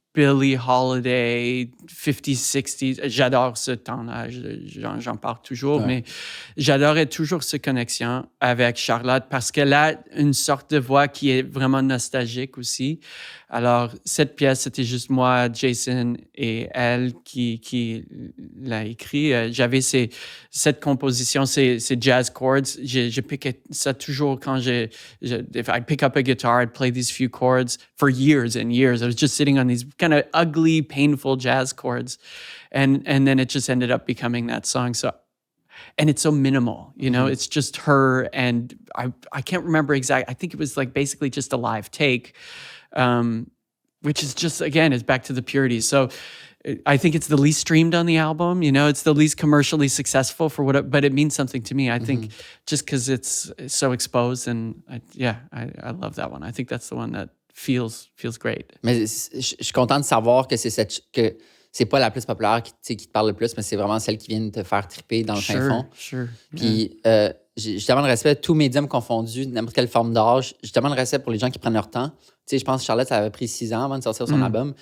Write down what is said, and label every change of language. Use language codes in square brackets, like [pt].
[fr] Billie Holiday, 50s, 60s. J'adore ce temps-là, j'en parle toujours, mais j'adorais toujours cette connexion avec Charlotte parce qu'elle a une sorte de voix qui est vraiment nostalgique aussi. Alors, cette pièce, c'était juste moi, Jason et elle qui l'a écrit. J'avais cette composition, ces jazz chords. Je piquais ça toujours quand [en] if I'd pick up a guitar, I'd play these few chords for years and years. I was just sitting on these kind of ugly, painful jazz chords. And then it just ended up becoming that song. And it's so minimal, it's just her. And I can't remember exactly. I think it was like basically just a live take. Which is just, again, is back to the purity. So I think it's the least streamed on the album, it's the least commercially successful but it means something to me. I think just because it's so exposed and I love that one. I think that's the one that feels great. [fr] Mais je suis content de savoir que que c'est pas la plus populaire qui te parle le plus, mais c'est vraiment celle qui vient de te faire triper dans le fin fond. [en] Sure. [fr] Puis j'ai tellement de respect, tous médiums confondus, n'importe quelle forme d'âge. J'ai tellement de respect pour les gens qui prennent leur temps. Tu sais, je pense que Charlotte, ça avait pris 6 ans avant de sortir son album.